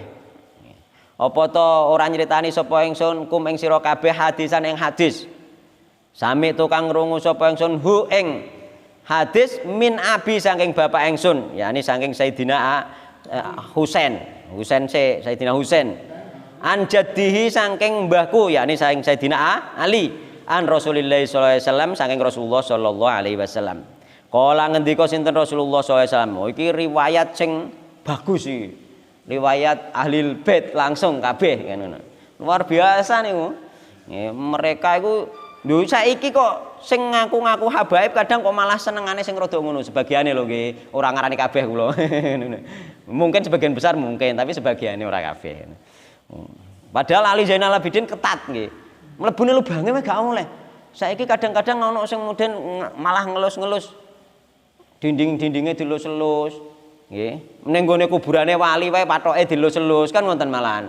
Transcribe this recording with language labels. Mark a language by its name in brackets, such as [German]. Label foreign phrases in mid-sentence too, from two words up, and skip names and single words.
[Javanese] Apa ta ora nyritani sapa ingsun kum ing sira kabeh hadisan ing hadis. Sami tukang ngrungu sapa ingsun hu ing hadis min abi saking bapak ingsun, yakni saking Sayyidina Husain. Sayyidina Husain. [Arabic] An jaddihi [Javanese] saking mbahku yakni saking Sayyidina Ali [Arabic] an Rasulillah sallallahu alaihi wasallam [Javanese] saking Rasulullah [Arabic] sallallahu alaihi wasallam. [Javanese] Kala ngendika sinten Rasulullah [Arabic] sallallahu alaihi wasallam. [Javanese] Oh, iki riwayat sing bagus iki. Riwayat ahli bait langsung kabeh kan ngono. Luar biasa niku. Mereka iku lho saiki kok sing ngaku-ngaku habaib kadang kok malah senengane sing rada ngono sebagiane lho nggih. Ora ngarani kabeh kula. Mungkin sebagian besar mungkin tapi sebagiane ora kabeh. Padahal Ali Zainal Abidin ketat nggih. Mlebune lubange wae gak oleh. Saiki kadang-kadang ana sing muden malah ngelus-ngelus Dinding-dindinge dilus-elus. Nggih. Ning nggone kuburane wali wae pathoke dilus-elus kan wonten malahan.